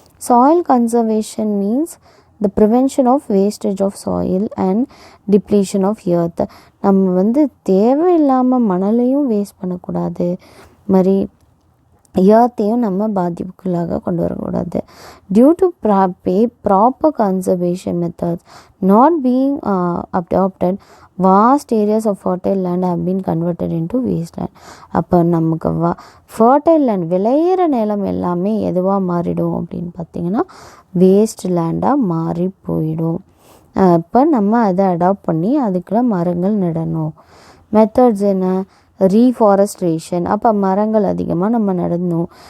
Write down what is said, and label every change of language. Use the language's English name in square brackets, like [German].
[English] Soil conservation means the prevention of wastage of soil and depletion of earth. [Tamil] நம்ம வந்து தேவையில்லாமல் மணலையும் waste பண்ணக்கூடாது, மாதிரி எர்த்தையும் நம்ம பாதிப்புக்குள்ளாக கொண்டு வரக்கூடாது. [English] Due to proper conservation methods not being adapted, vast areas of fertile land have been converted into wasteland. [Tamil] அப்போ நமக்கு fertile land விளையிற நிலம் எல்லாமே எதுவாக மாறிடும் அப்படின்னு பார்த்திங்கன்னா வேஸ்ட் லேண்டாக மாறி போயிடும். இப்போ நம்ம அதை அடாப்ட் பண்ணி அதுக்குள்ள மரங்கள் நடணும். மெத்தட்ஸ் என்ன, ரீஃபாரஸ்ட்ரேஷன். அப்போ மரங்கள் அதிகமாக நம்ம நடணும்.